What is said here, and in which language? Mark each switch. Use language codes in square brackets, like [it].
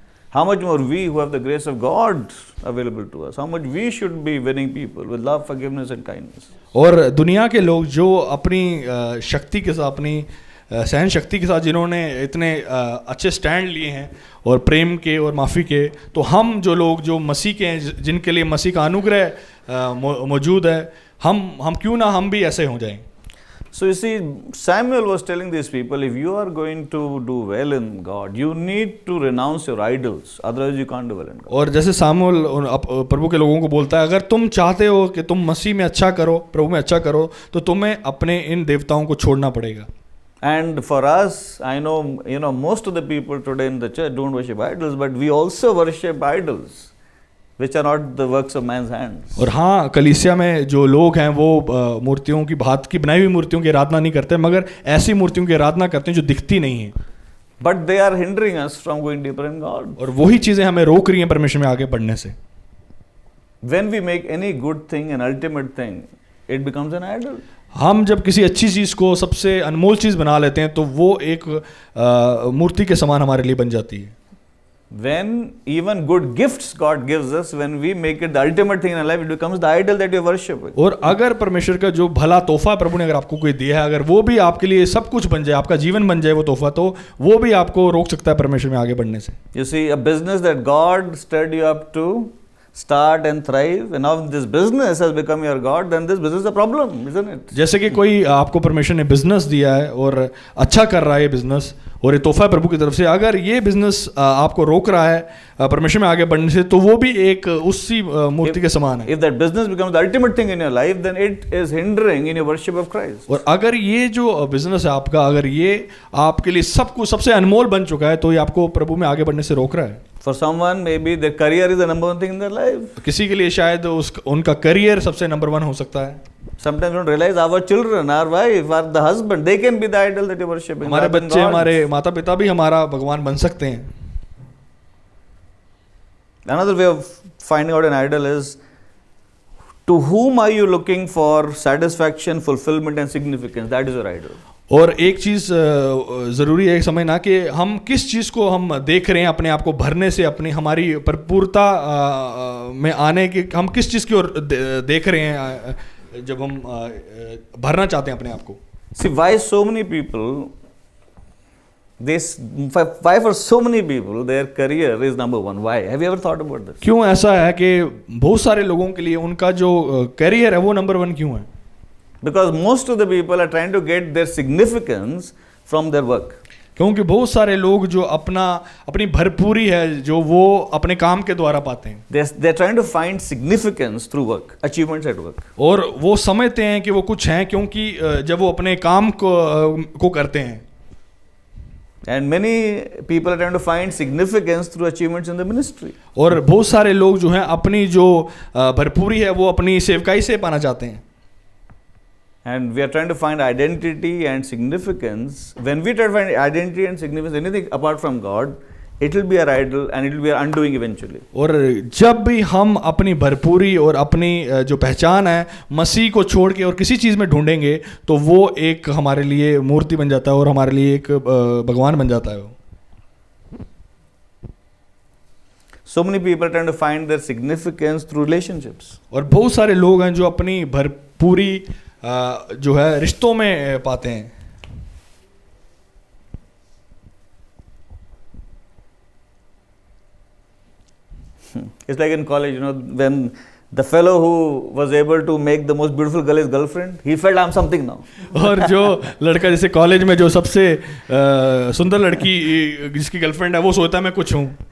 [en] How much more we who have the grace of God available to us, how much we should be winning people with love, forgiveness and kindness. [hi] और दुनिया के लोग जो अपनी शक्ति के साथ, अपनी सहन शक्ति के साथ जिन्होंने इतने अच्छे स्टैंड लिए हैं और प्रेम के और माफ़ी के, तो हम जो लोग जो मसीह के हैं, जिनके लिए मसीह का अनुग्रह मौजूद है, हम क्यों ना हम भी ऐसे हो जाएं. [en] So you see, Samuel was telling these people, if you are going to do well in God, you need to renounce your idols, otherwise you can't do well in God. [hi] और जैसे सामुएल प्रभु के लोगों को बोलता है, अगर तुम चाहते हो कि तुम मसीह में अच्छा करो, प्रभु में अच्छा करो, तो तुम्हें अपने इन देवताओं को छोड़ना पड़ेगा. [en] And for us, I know, most of the people today in the church don't worship idols, but we also worship idols, which are not the works of man's hands. [hi] और हाँ, कलीसिया में जो लोग हैं वो मूर्तियों की भात की बनाई हुई मूर्तियों की आराधना नहीं करते, मगर ऐसी मूर्तियों की आराधना करते हैं जो दिखती नहीं है. [en] But they are hindering us from going deeper in God. [hi] और वही चीज़ें हमें रोक रही हैं परमेश्वर में आगे बढ़ने से. [en] When we make any good thing an ultimate thing, it becomes an idol. [hi] हम जब किसी अच्छी चीज़ को सबसे अनमोल चीज़ बना लेते हैं तो वो एक मूर्ति के समान हमारे लिए बन जाती है. [en] When even good gifts God gives us, when we make it the ultimate thing in our life, it becomes the idol that you worship with. [hi] और अगर परमेश्वर का जो भला तोहफा प्रभु ने अगर आपको कोई दिया है, अगर वो भी आपके लिए सब कुछ बन जाए, आपका जीवन बन जाए वो तोहफा, तो वो भी आपको रोक सकता है परमेश्वर में आगे बढ़ने से. [en] You see, a business that God stirred you up to start and thrive, and now this business has become your God, then this business is a problem, isn't it? [hi] जैसे कि कोई आपको परमेश्वर ने बिजनेस दिया है और अच्छा कर रहा है ये बिजनेस, और ये तोहफा है प्रभु की तरफ से, अगर ये बिजनेस आपको रोक रहा है परमेश्वर में आगे बढ़ने से, तो वो भी एक उसी मूर्ति के समान है. [en] If that business becomes the ultimate thing in your life, then it is hindering in your worship of Christ. [hi] और अगर ये जो बिजनेस है आपका, अगर ये आपके लिए सब कुछ सबसे अनमोल बन चुका है, तो ये आपको प्रभु में आगे बढ़ने से रोक रहा है. [en] For someone, maybe their career is the number one thing in their life. [hi] किसी के लिए शायद उनका करियर सबसे नंबर 1 हो सकता है. [en] Sometimes we don't realize our children, our wife, or the husband, they can be the idol that you're worshiping. [hi] हमारे बच्चे, हमारे माता पिता भी हमारा भगवान बन सकते हैं. [en] Another way of finding out an idol is, to whom are you looking for satisfaction, fulfillment and significance? That is your idol. [hi] और एक चीज़ ज़रूरी है समझना कि हम किस चीज़ को हम देख रहे हैं अपने आप को भरने से, अपनी हमारी भरपूरता में आने की, हम किस चीज़ की ओर देख रहे हैं जब हम भरना चाहते हैं अपने आप को. [en] See, why so many people, why for so many people their career is number one? Why? Have you ever thought about this? [hi] क्यों ऐसा है कि बहुत सारे लोगों के लिए उनका जो करियर है वो नंबर 1 क्यों है? [en] Because most of the people are trying to get their significance from their work. [hi] क्योंकि बहुत सारे लोग जो अपनी भरपूरी है जो वो अपने काम के द्वारा पाते हैं. [en] They're trying to find significance through work, achievements at work. [hi] और वो समझते हैं कि वो कुछ हैं क्योंकि जब वो अपने काम को करते हैं. [en] And many people are trying to find significance through achievements in the ministry. [hi] और बहुत सारे लोग जो हैं अपनी जो भरपूरी है वो अपनी सेवकाई से पाना चाहते हैं. [en] And we are trying to find identity and significance. When we try to find identity and significance, anything apart from God, it will be our idol and it will be our undoing eventually. [hi] और जब भी हम अपनी भरपूरी और अपनी जो पहचान है मसीह को छोड़ के और किसी चीज़ में ढूंढेंगे, तो वो एक हमारे लिए मूर्ति बन जाता है और हमारे लिए एक भगवान बन जाता है. [en] So many people are trying to find their significance through relationships. [hi] और बहुत सारे लोग हैं जो अपनी भरपूरी जो है रिश्तों में पाते हैं. [en] It's like in college, when The fellow who was able to make the most beautiful girl his girlfriend, he felt I'm something now. [hi] और जो लड़का जैसे कॉलेज में जो सबसे सुंदर लड़की जिसकी गर्लफ्रेंड है वो सोचता है मैं कुछ हूँ.